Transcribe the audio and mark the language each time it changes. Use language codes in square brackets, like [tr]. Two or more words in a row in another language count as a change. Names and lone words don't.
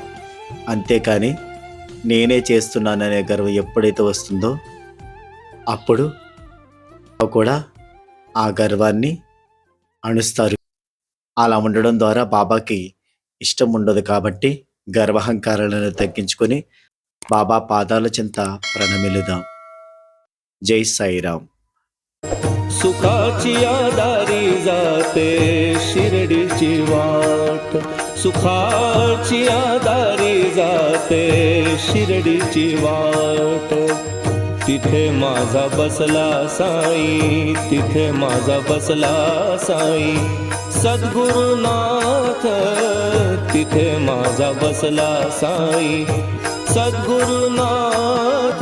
[te] అంతేకాని నేనే చేస్తున్నాననే గర్వం ఎప్పుడైతే వస్తుందో అప్పుడు కూడా ఆ గర్వాన్ని అణుస్తారు. అలా ఉండడం ద్వారా బాబాకి ఇష్టం ఉండదు. కాబట్టి గర్వహంకారాలను తగ్గించుకొని బాబా పాదాల చెంత ప్రణమిలుదాం. జై సాయిరాం. [mr] सुखाची आदारी जाते शिर्डीची वाट, सुखाची आदारी जाते शिर्डीची वाट. तिथे माझा बसला साई, तिथे माझा बसला साई सद्गुरुनाथ, तिथे माझा बसला साई सद्गुरुनाथ.